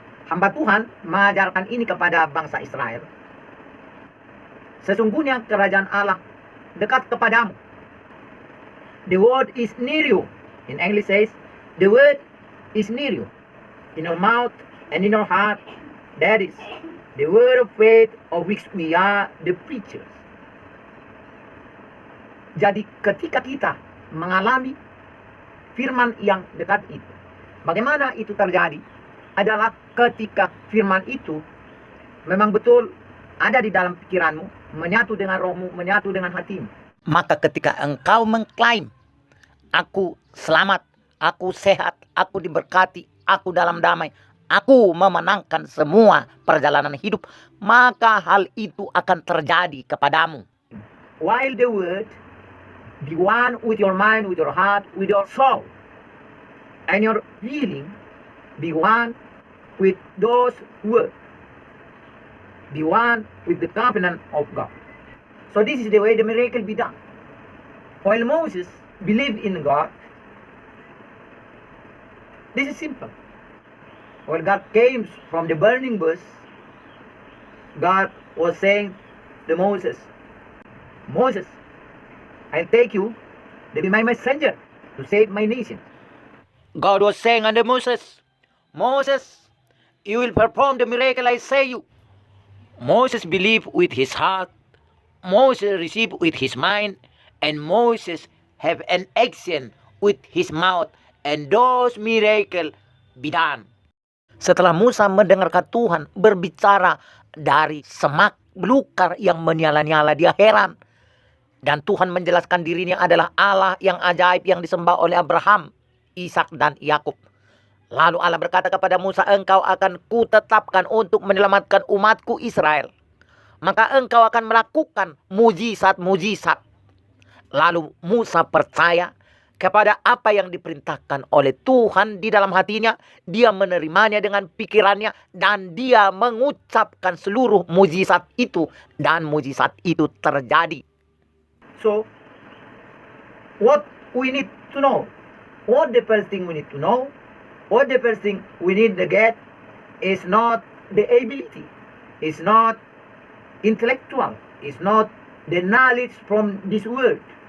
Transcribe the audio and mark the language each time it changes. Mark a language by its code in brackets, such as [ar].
[id] Hamba Tuhan mengajarkan ini kepada bangsa Israel. Sesungguhnya kerajaan Allah dekat kepadamu. [en] The word is near you. In English says, the word is near you. In your mouth and in your heart. That is the word of faith of which we are the preachers. [id] Jadi ketika kita mengalami firman yang dekat itu, bagaimana itu terjadi? Adalah ketika firman itu memang betul ada di dalam pikiranmu, menyatu dengan rohmu, menyatu dengan hatimu. Maka ketika engkau mengklaim, aku selamat, aku sehat, aku diberkati, aku dalam damai, aku memenangkan semua perjalanan hidup, maka hal itu akan terjadi kepadamu. [en] While the word, be one with your mind, with your heart, with your soul, and your feeling, be one with those words. Be one with the covenant of God. So this is the way the miracle be done. While Moses believed in God, this is simple. When God came from the burning bush, God was saying to Moses, Moses, I take you to be my messenger to save my nation. God was saying unto Moses, Moses, you will perform the miracle I say you. Moses believed with his heart, Moses received with his mind, and Moses have an action with his mouth, and those miracle be done. [id] Setelah Musa mendengarkan Tuhan berbicara dari semak belukar yang menyala-nyala, dia heran. Dan Tuhan menjelaskan dirinya adalah Allah yang ajaib yang disembah oleh Abraham, Ishak dan Yakub. Lalu Allah berkata kepada Musa, engkau akan kutetapkan untuk menyelamatkan umatku Israel. Maka engkau akan melakukan mujizat-mujizat. Lalu Musa percaya kepada apa yang diperintahkan oleh Tuhan di dalam hatinya. Dia menerimanya dengan pikirannya dan dia mengucapkan seluruh mujizat itu. Dan mujizat itu terjadi. [en] So, what we need to know, what the first thing we need to know, what the first thing we need to get is not the ability, is not intellectual, is not the knowledge from this world.